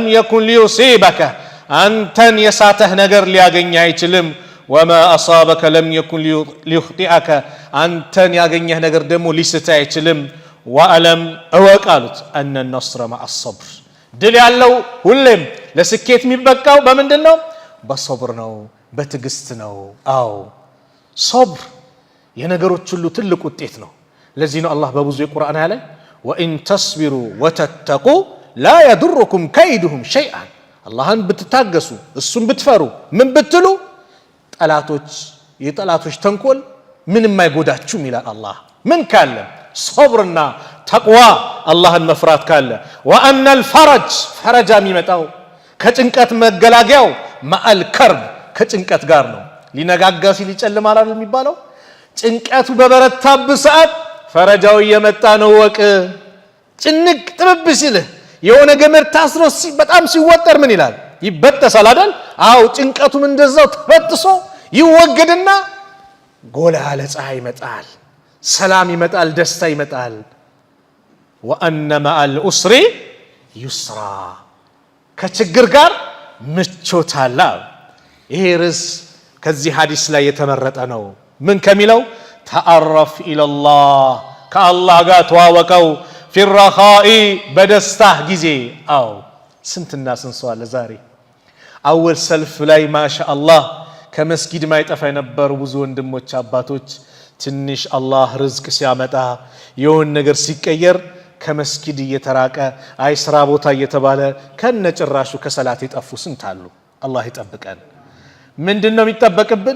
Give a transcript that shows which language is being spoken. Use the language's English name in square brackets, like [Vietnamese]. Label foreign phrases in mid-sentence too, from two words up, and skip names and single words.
[Arabic] يكن ليصيبك [Amharic] አንተን የሳተህ ነገር ሊያገኝ አይችልም [Arabic] وما اصابك لم يكن ليخطئك [Amharic] አንተን ያገኘህ ነገር ደግሞ ሊስትህ አይችልም [Arabic] واعلم اوك [Amharic] አሉት [Arabic] ان النصر مع الصبر [Amharic] ድል ያለው ሁሌም ለስኬት የሚበቃው በምንድነው በሶብር ነው በትግስት ነው አው ሶብር የነገሮች ሁሉ ትልቅ ውጤት ነው ለዚህ ነው አላህ በብዙ የቁርአን ያለ [Arabic] وان تصبروا وتتقوا لا يضركم كيدهم شيئا [Amharic] አላህን ብትታገሱ እሱን ብትፈሩ ምን ብትሉ ጠላቶች የጠላቶች ተንኮል ምንም አይጎዳችሁም ይላል አላህ ምን ካለ ሶብርና ተቅዋ አላህን መፍራት ካለ [Arabic] وان الفرج فرج [Amharic] የሚመጣው ከጭንቀት መገላገያው [Arabic] مع الكرب [Amharic] ከጭንቀት ጋር ነው ሊነጋጋ ሲል ይጨልማል አይደል የሚባለው ጭንቀቱ በበረታብ ሰዓት ፈረጃው እየመጣ ነው ወቅ ጭንቅ ጥብብ ሲል የሆነ ገመድ ታስሮ በጣም ሲወጠር ምን ይላል ይበጠሳል አይደል አው ጭንቀቱም እንደዛው ተበጥሶ ይወገድና ጎላ ያለ ፀሐይ ይመጣል ሰላም ይመጣል ደስታ ይመጣል [Arabic] وان مع العسر يسرا [Amharic] ከችግር ጋር ምቾት አለ ይሄ ርዕስ ከዚህ ሐዲስ ላይ የተመረጠ ነው ምን ከሚለው [Arabic] تعرف الى الله [Amharic] ከአላህ ጋር ተዋወቀው ፊረኻኢ በደስታህ ጊዜ። አዎ ስንትና ስንት ሰው አለ ዛሬ አወል ሰልፍ ላይ ማሻአላህ ከመስጊድ ማይጠፋ የነበሩ ብዙ ወንድሞች አባቶች ትንሽ አላህ ርዝቅ ሲያመጣ የሆነ ነገር ሲቀየር ከመስጊድ እየተራቀ አይ ስራ ቦታ እየተባለ ከነጭራሹ ከሰላት የጠፉ ስንት አሉ። አላህ ይጠብቀን። ምንድነው የሚጠበቅብን?